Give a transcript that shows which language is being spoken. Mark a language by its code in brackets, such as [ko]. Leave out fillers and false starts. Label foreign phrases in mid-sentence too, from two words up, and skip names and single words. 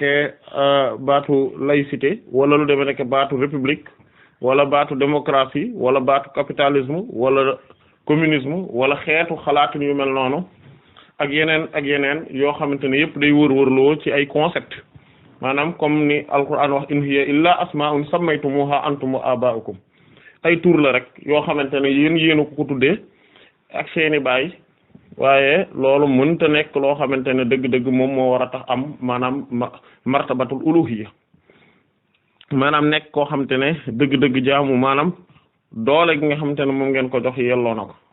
[wo] baatu laïcité wala lu demee nekk baatu république wala baatu démocratie wala baatu capitalisme wala communisme wala xeetu xalaatin yu mel noonu ak yeneen yoo xamante ne yëpp day wër-wërloo ci ay concept maanaam comme ni alquran wax [ar] إن هي إلا أسماء سميتموها أنتم وآباؤكم [wo] ay tur la rek yoo xamante ne yéen ko tuddee ak seeni baay waaye loolu mënta nekk loo xamante ne dëgg-dëgg moom moo war a tax am maanaam [ar] مرتبة الألوهية [wo] maanaam nekk koo xamante ne dëgg-dëgg jaamu maanaam doole gi nga xamante ne moom ngeen ko jox yelloo na ko